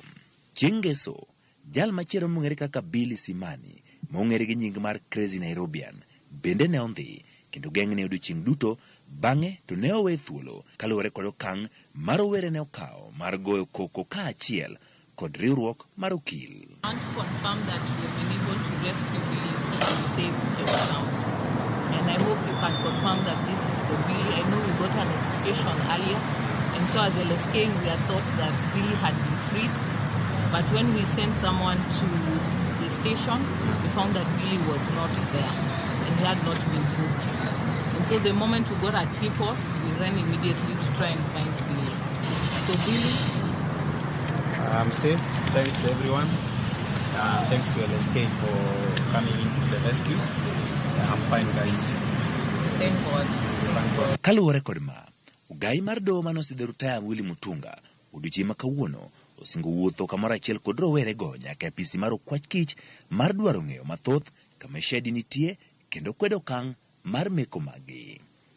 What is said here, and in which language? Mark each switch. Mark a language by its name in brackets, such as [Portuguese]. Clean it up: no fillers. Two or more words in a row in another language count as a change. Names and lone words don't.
[Luo (Kenya and Tanzania)] Chieng' ngeso jal machielo mong'ere kaka Billy Simani mong'ere gi nying mar Crazy Nairobian bende ne ondhi kendo geng'ne odiochieng' duto bang'e to ne owe thuolo kaluwore kod okang' mar rowere ne okawo mar goyo koko kaachiel kod riwruok mar okil. [English] I want to confirm that we have been able to rescue Billy. He is safe now. And I hope you can confirm that this is the Billy. I know we got a notification earlier, and so as LSK we had thought that Billy had been freed. But when we sent someone to the station, we found that Billy was not there and he had not been booked. And so the moment we got a tip-off, we ran immediately to try and find Billy. So Billy, I'm safe. Thanks to everyone. Thanks to LSK for coming into the rescue. I'm fine, guys. thank God. Thank God. [Luo (Kenya and Tanzania)] Kaluwore kod ma, ugai mar doho manosidho rutaya Willy Mutunga odiochieng' ma kawuono osingo wuotho kamoro achiel kod rowere go nyaka e apisi mar okwach kich mar dwaro ng'eyo mathoth kama Shedi nitie kendo kwedo okang' mar meko magi.